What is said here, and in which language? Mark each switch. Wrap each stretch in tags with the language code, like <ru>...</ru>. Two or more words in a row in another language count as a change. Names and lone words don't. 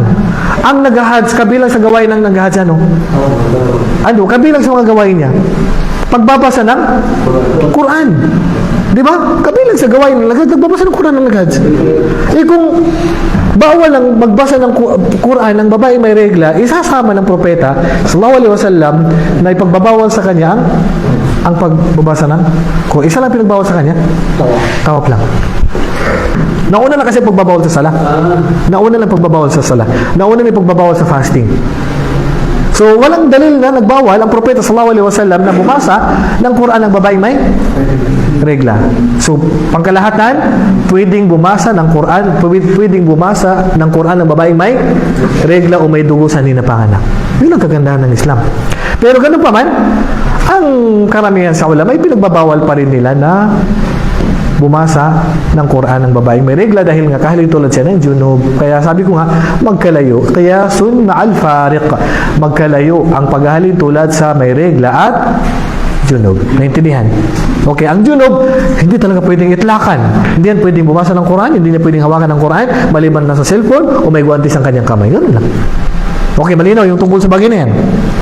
<tl>Ang nag-hajj, kabilang sa gawain ng nag-hajj, ano? Kabilang sa mga gawain niya. Pagbabasa ng Quran. Di ba? Kabilang sa gawain ng nag-hajj, nagbabasa ng Quran ng nag-hajj. Kung bawal ang magbasa ng Quran ng babae may regla, isasama ng Propeta</tl> <ar>صلى الله عليه وسلم</ar> <tl>na ipagbabawal sa kanya ang pagbabasa ng Quran. Isa lang pinagbawal sa kanya? Tawap lang. Nauna na kasi pagbabawal sa sala. Nauna lang pagbabawal sa sala. Nauna may pagbabawal sa fasting. So, walang dalil na nagbawal ang Propeta</tl> <ar>صلى الله عليه وسلم</ar> <tl>na bumasa ng Quran ng babae may regla. So, pangkalahatan, pwedeng bumasa ng Quran ng babae may regla o may dugo sa ninapanganak. Yun ang kagandahan ng Islam. Pero ganun pa man, ang karamihan sa ulama ay pinagbabawal pa rin nila na bumasa ng Quran ng babaeng may regla dahil nga kahit tulad siya ng junub. Kaya sabi ko nga, magkalayo. Kaya</tl> <ar>سنة الفارق.</ar> <tl>Magkalayo ang paghahalin tulad sa may regla at Junub. Naintindihan? Okay, ang junub, hindi talaga pwedeng itlakan. Hindi yan pwedeng bumasa ng Quran, hindi niya pwedeng hawakan ng Quran, maliban na sa cellphone o may guwantes ang kanyang kamay. Ganun lang. Okay, malinaw yung tungkol sa bagay na yan.</tl>